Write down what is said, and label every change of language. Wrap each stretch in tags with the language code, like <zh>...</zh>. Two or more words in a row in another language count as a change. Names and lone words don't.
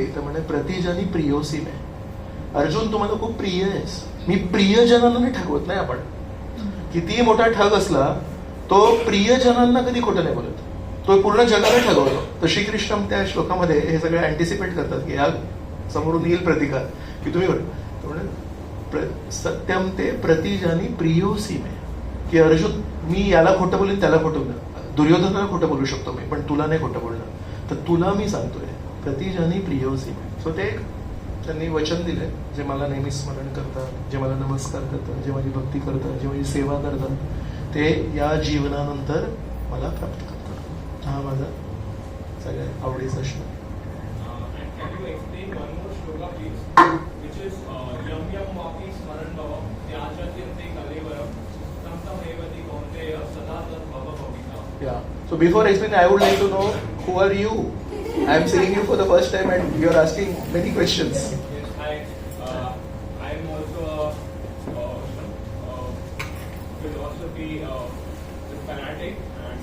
<mr>तर म्हणे</mr> <sa>प्रतिजनी प्रियोसी मे.</sa> <mr>अर्जुन तू मला खूप प्रिय आहेस. मी प्रियजनांना नाही ठगवत नाही. आपण कितीही मोठा ठग असला तो प्रियजनांना कधी खोटं नाही बोलत, तो पूर्ण जगाला ठगवतो. तर श्रीकृष्ण त्या श्लोकामध्ये हे सगळे अँटिसिपेट करतात की या समोरून येईल प्रतिकार की तुम्ही</mr> <sa>सत्यम ते प्रतिजानी प्रियोसी मे.</sa> <mr>की अर्जुन मी याला खोटं बोलेन, त्याला खोटं बोलेन, दुर्योधनाला खोटं बोलू शकतो मी, पण तुला नाही खोटं बोलणार. तर तुला मी सांगतोय</mr> <sa>प्रतिजानी प्रियोसी मे.</sa> <mr>सो ते त्यांनी वचन दिले, जे मला नेहमी स्मरण करतात, जे मला नमस्कार करतात, जे माझी भक्ती करतात, जे माझी सेवा करतात, ते या जीवनानंतर मला प्राप्त करतात. हा माझा सगळ्यात आवडीचा श्लोक.</mr> <en>And can you explain one more shloka, please, which is</en> <sa>यं यं वापि स्मरन् भावं त्यजत्यन्ते कलेवरम् तं तं एवैति कौन्तेय सदा तद् भाव भावितः.</sa> <en>Yeah. So before explaining, I would like to know who are you? I am seeing you for the first time and you are asking many questions. Yes, I am also a philosophy fanatic. And</en>